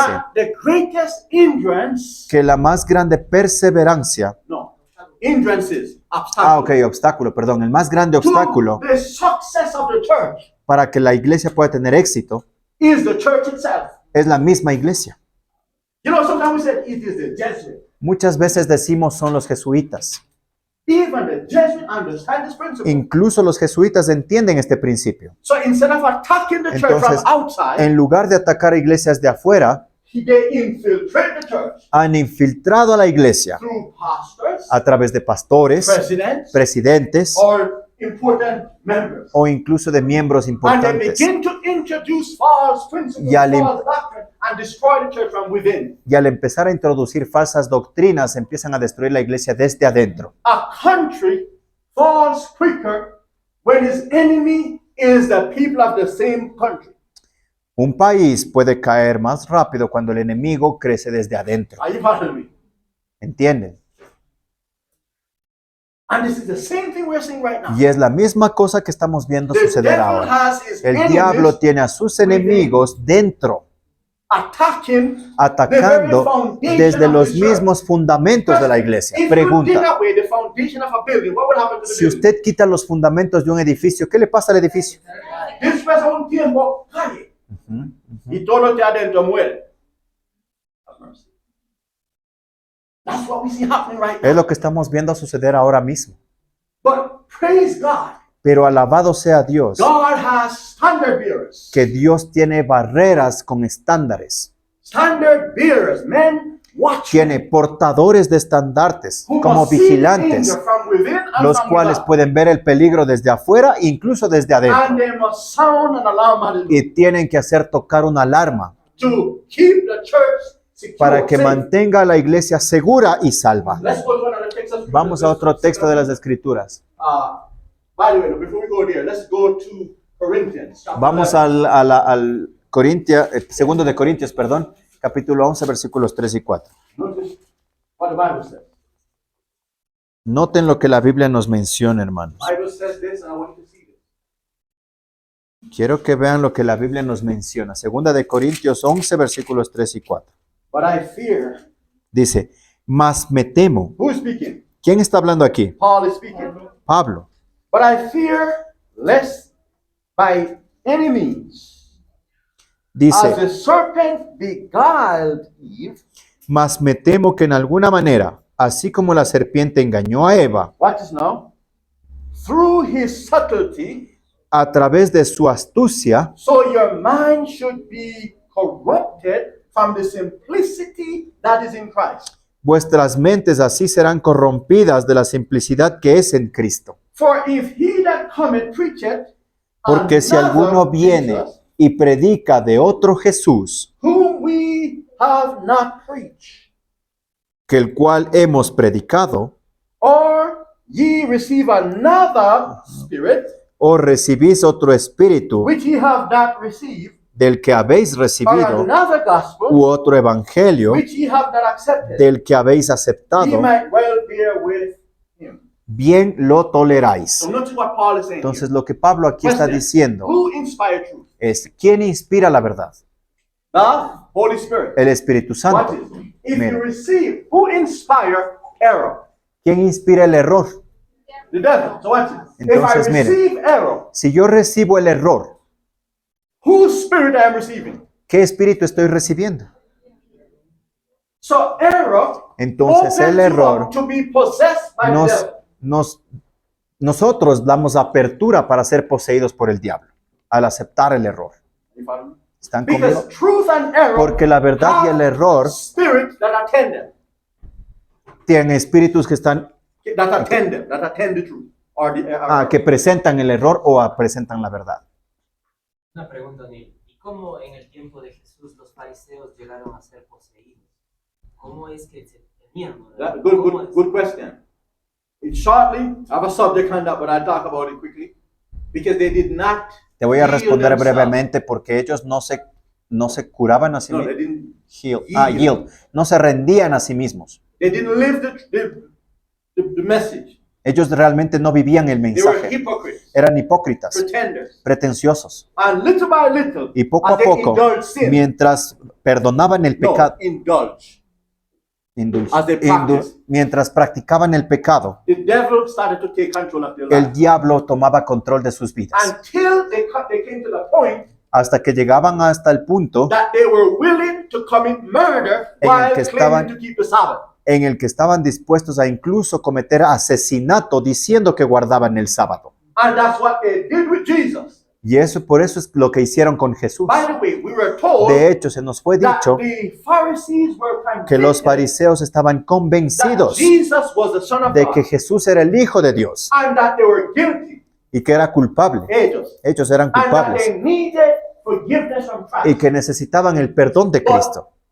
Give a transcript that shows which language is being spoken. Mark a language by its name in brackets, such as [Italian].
[English] that the greatest hindrance, [Spanish] que la más grande perseverancia, [English] hindrances, obstacles, [Spanish] obstáculo, perdón, el más grande obstáculo [English] to the success of the church [Spanish] para que la iglesia pueda tener éxito [English] is the church itself. [Spanish] es la misma iglesia. [English] You know, sometimes we say it is the Jesuit. [Spanish] Muchas veces decimos son los jesuitas. [English] Even the Jesuit understand this principle. [Spanish] Incluso los jesuitas entienden este principio. [English] So instead of attacking the church from [Spanish] Entonces, [English] outside, [Spanish] en lugar de atacar a iglesias de afuera, [English] they infiltrate the church [Spanish] han infiltrado a la iglesia [English] through pastors, [Spanish] a través de pastores, [English] presidents, [Spanish] presidentes [English] or important members. [Spanish] o incluso de miembros [English] And they [Spanish] importantes. [English] begin to introduce false principles, [Spanish] Y al [English] false doctrine, and destroy the church from within. [Spanish] Y al empezar a introducir falsas doctrinas, empiezan a destruir la iglesia desde adentro. [English] A country falls quicker when its enemy is the people of the same country. [Spanish] Un país puede caer más rápido cuando el enemigo crece desde adentro. [English] Are you following me? [Spanish] ¿Entienden? [English] And this is the same thing we're seeing right now. [Spanish] Y es la misma cosa que estamos viendo [English] The [Spanish] suceder [English] devil [Spanish] ahora. [English] has his [Spanish] El [English] enemies [Spanish] diablo tiene a sus enemigos dentro, [English] attacking [Spanish] atacando [English] the very foundation [Spanish] desde [English] of [Spanish] los [English] the church. [Spanish] mismos fundamentos de la iglesia. [English] If you [Spanish] Pregunta, [English] take away the foundation of a building, what will happen to the [Spanish] si [English] building? [Spanish] usted quita los fundamentos de un edificio, ¿qué le pasa al edificio? Después a un tiempo cae Ujú, ujú. y todo lo que adentro muere. [English] That's what we see happening right [Spanish] Es lo que estamos viendo suceder ahora mismo. [English] But praise God, [Spanish] Pero alabado sea Dios, [English] God has standard bearers. [Spanish] que Dios tiene barreras con estándares. [English] Standard bearers, men watching, [Spanish] Tiene portadores de estandartes [English] who [Spanish] como [English] must see the [Spanish] vigilantes, [English] danger from within and [Spanish] los [English] from [Spanish] cuales [English] without. [Spanish] pueden ver el peligro desde afuera, incluso desde [English] And [Spanish] adentro. [English] they must sound an alarm hallelujah, [Spanish] Y tienen que hacer tocar una alarma [English] to keep the church secure. [Spanish] para que [English] safe. [Spanish] mantenga a la iglesia segura y salva. [English] Let's go to another text of [Spanish] Vamos a otro texto de las Escrituras. [English] By the way, before we go there, let's go to Corinthians. chapter [Spanish] Vamos [English] 11. [Spanish] al segundo de Corintios, perdón, capítulo 11, versículos 3 y 4. [English] Notice what the Bible says. [Spanish] Noten lo que la Biblia nos menciona, hermanos. [English] The Bible says this, and I want you to see this. [Spanish] Quiero que vean lo que la Biblia nos menciona. Segunda de Corintios 11, versículos 3 y 4. [English] But I fear. [Spanish] Dice, mas me temo. [English] Who is speaking? [Spanish] ¿Quién está hablando aquí? [English] Paul is speaking. [Spanish] Pablo. [English] But I fear lest by any means [Spanish] Dice, [English] as the serpent beguiled Eve, [Spanish] mas me temo que en alguna manera, así como la serpiente engañó a Eva, [English] watch this now, through his subtlety, [Spanish] a través de su astucia, [English] so your mind should be corrupted from the simplicity that is in Christ. [Spanish] vuestras mentes así serán corrompidas de la simplicidad que es en Cristo. [English] For if he that cometh preacheth [Spanish] Porque si [English] another [Spanish] alguno viene [English] Jesus, [Spanish] y predica de otro Jesús, [English] whom we have not preached, [Spanish] que el cual hemos predicado, [English] or ye receive another spirit, [Spanish] o recibís otro espíritu [English] which ye have not received, [Spanish] del que habéis [English] or [Spanish] recibido, [English] another gospel, [Spanish] u otro evangelio [English] which ye have not accepted, [Spanish] del que habéis [English] ye [Spanish] aceptado, [English] might well bear with him. [Spanish] bien lo toleráis. [English] So notice what Paul is saying [Spanish] Entonces [English] here. [Spanish] lo que Pablo aquí está [English] Question, [Spanish] diciendo [English] who inspired truth? [Spanish] es, ¿quién inspira la verdad? [English] The Holy Spirit. [Spanish] El Espíritu [English] Watch [Spanish] Santo. [English] it. If [Spanish] Mira. [English] you receive, who inspire error? [Spanish] ¿Quién inspira el error? [English] The devil. So watch it. [Spanish] Entonces, [English] If I [Spanish] mire. [English] receive error, [Spanish] Si yo recibo el error, [English] whose spirit I am receiving? [Spanish] ¿qué espíritu estoy recibiendo? [English] So error [Spanish] Entonces [English] opens [Spanish] el [English] you [Spanish] error [English] up to be possessed by the devil. [Spanish] nosotros damos apertura para ser poseídos por el diablo al aceptar el error. [English] You follow me? [Spanish] ¿Están conmigo? [English] Because truth and error [Spanish] Porque la verdad y el error [English] spirits that attend them, [Spanish] tienen espíritus que están [English] that attend the truth. Or the, [Spanish] que presentan el error o presentan la verdad. Una pregunta, Neil. ¿Y cómo en el tiempo de Jesús los fariseos llegaron a ser poseídos? ¿Cómo es que se tenían? [English] That, [Spanish] ¿Cómo es? [English] good question. Shortly, I have a subject on that, but I'll talk about it quickly. Because they did not [Spanish] Te voy a [English] heal [Spanish] responder [English] themselves. [Spanish] brevemente porque ellos no se curaban a sí [English] No, they [Spanish] mismos. [English] didn't. Yield. [Spanish] No se rendían a sí mismos. [English] They didn't live the message. [Spanish] Ellos realmente no vivían el [English] They were [Spanish] mensaje. [English] hypocrites, [Spanish] Eran hipócritas, [English] pretenders. [Spanish] pretenciosos. [English] And little by little, [Spanish] Y poco a [English] as they [Spanish] poco, [English] indulged sin, [Spanish] mientras perdonaban el pecado, [English] indulge. As they [Spanish] mientras practicaban el pecado, [English] The devil started to take control of their [Spanish] el [English] life. [Spanish] diablo tomaba control de sus vidas. [English] Until they came to the point [Spanish] Hasta que llegaban hasta el punto [English] that they were willing to commit murder [Spanish] En el [English] while [Spanish] que [English] claiming [Spanish] estaban- [English] to keep the Sabbath. [Spanish] en el que estaban dispuestos a incluso cometer asesinato diciendo que guardaban el sábado. [English] And that's what they did with Jesus. [Spanish] Y por eso es lo que hicieron con Jesús. [English] By the way, we were told [Spanish] De hecho, se nos fue [English] that [Spanish] dicho [English] the Pharisees were [Spanish] que los [English] convinced [Spanish] fariseos estaban [English] that [Spanish] convencidos [English] Jesus was the Son of [Spanish] de [English] God [Spanish] que Jesús era el Hijo de Dios [English] and that they were guilty, [Spanish] y que era culpable. ellos, Ellos eran [English] and that [Spanish] culpables [English] they needed forgiveness from [Spanish] y [English] Christ. [Spanish] que necesitaban el perdón de Cristo.